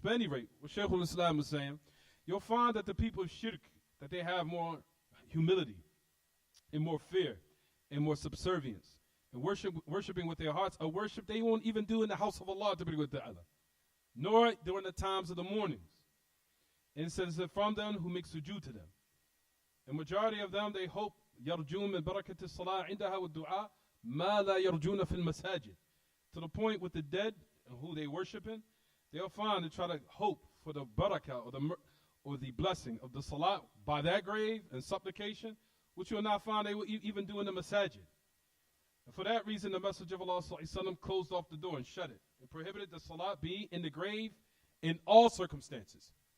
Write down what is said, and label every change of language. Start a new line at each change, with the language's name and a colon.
English: But at any rate, what Shaykh al-Islam was saying, you'll find that the people of shirk, that they have more humility and more fear and more subservience. And worshiping with their hearts, a worship they won't even do in the house of Allah, to be with Allah, nor during the times of the mornings. And it says that from them who make sujood to them. The majority of them, they hope,
Arabic: يَرْجُونَ مِنْ بَرَكَةِ الصَّلَاةِ عِنْدَهَا وَالدُّعَاءِ مَا لَا يَرْجُونَ فِي الْمَسَاجِدِ.
English: To the point with the dead and who they worshiping, they'll find and try to hope for the barakah or the blessing of the salat by that grave and supplication, which you'll not find they will even do in the masajid. And for that reason, the Messenger of Allah ﷺ closed off the door and shut it and prohibited the salat be in the grave in all circumstances.